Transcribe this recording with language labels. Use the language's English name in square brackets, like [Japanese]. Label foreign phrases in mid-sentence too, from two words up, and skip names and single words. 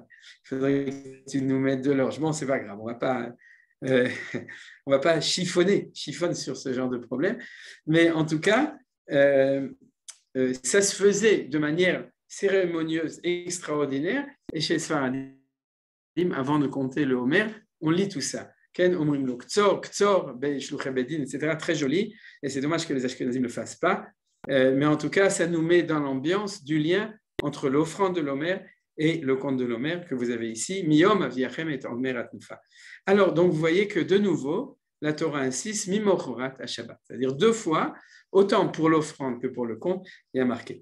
[French] Il faudrait que tu nous mettes de l'orge. Bon, c'est pas grave, on va pas chiffonne sur ce genre de problème, mais en tout cas, ça se faisait de manière cérémonieuse et extraordinaire, et chez Sfaradim, avant de compter le Homer, on lit tout ça. [Hebrew] כן אומרים לו קצור שלוחי בדין, [French] etc. Très joli, et c'est dommage que les Ashkenazim ne le fassent pas, mais en tout cas, ça nous met dans l'ambiance du lien entre l'offrande de l'Homer et le conte de l'Homer que vous avez ici, [Hebrew] מיום הביאכם את עומר התנופה. [French] Alors, donc, vous voyez que de nouveau, la Torah insiste, [Hebrew] ממחרת השבת, [French] c'est-à-dire 2 fois, autant pour l'offrande que pour le conte, il y a marqué.